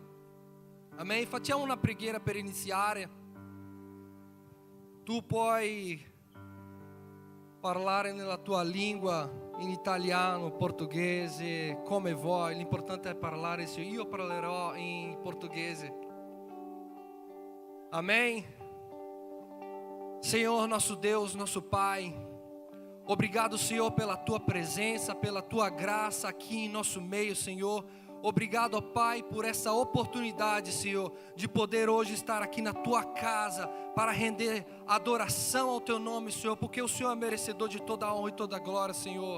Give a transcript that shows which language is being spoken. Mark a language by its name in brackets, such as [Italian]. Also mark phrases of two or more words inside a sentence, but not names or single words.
[Italian] Amen. Facciamo una preghiera per iniziare. Tu puoi parlare nella tua lingua, in italiano, portoghese, come vuoi. L'importante è parlare. Io parlerò in portoghese. [Portuguese] Amém. Senhor, nosso Deus, nosso Pai, obrigado, Senhor, pela tua presença, pela tua graça aqui em nosso meio, Senhor. Obrigado, ó Pai, por essa oportunidade, Senhor, de poder hoje estar aqui na Tua casa para render adoração ao Teu nome, Senhor, porque o Senhor é merecedor de toda a honra e toda a glória, Senhor.